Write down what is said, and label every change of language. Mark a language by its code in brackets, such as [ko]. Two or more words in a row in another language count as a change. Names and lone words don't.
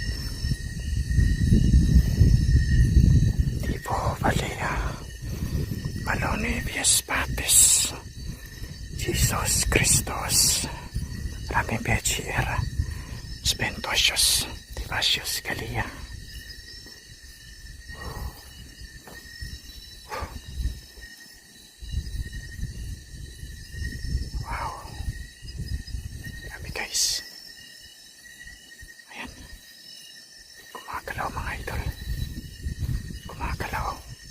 [la] Divo Valia Maloni Pias Patis. Jesus Christus. Rami Begier. Spentosius Divasius Kalia. Wow. [tl] Grabe guys. Ayan. Gumagalaw mga idol. Gumagalaw.